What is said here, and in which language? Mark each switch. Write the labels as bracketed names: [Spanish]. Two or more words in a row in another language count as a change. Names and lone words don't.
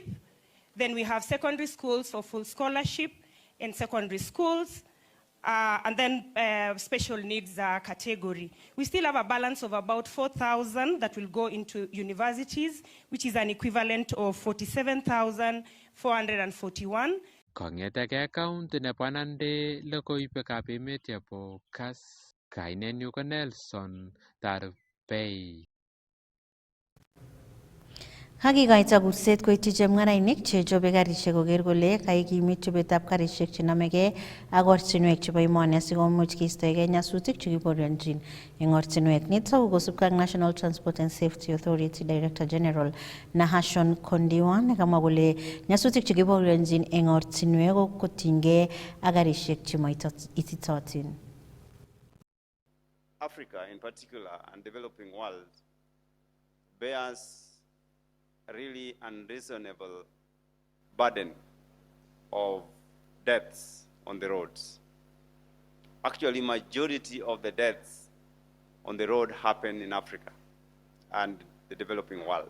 [English] Then we have secondary schools for full scholarship and secondary schools, and then special needs category. We still have a balance of about 4,000 that will go into universities, which is an equivalent of 47,441. [Kalenjin] Kong'eteke county nebo Nandi, logoiwekab emet chebo Kass, kainenyu ko Nelson Tarbei. Kakikoito kurset koityi chemung'arainik chechobe karisiek koker kole kaikimit chobetab karisiek chenamegei ak ortinwek chebo emoni asikomuch keistoegei nyasutik chekiborionjin eng ortinwek. Nitok ko kosubkei ak National Transport and Safety Authority [English] Director General [Kalenjin] Nahashon Kondiwa nekamwa kole nyasutik chekiborionjin eng ortinwek kotinygei ak karisiek chemaititotin. [English] Africa in particular and developing world bears a really unreasonable burden of deaths on the roads. Actually, majority of the deaths on the road happen in Africa and the developing world.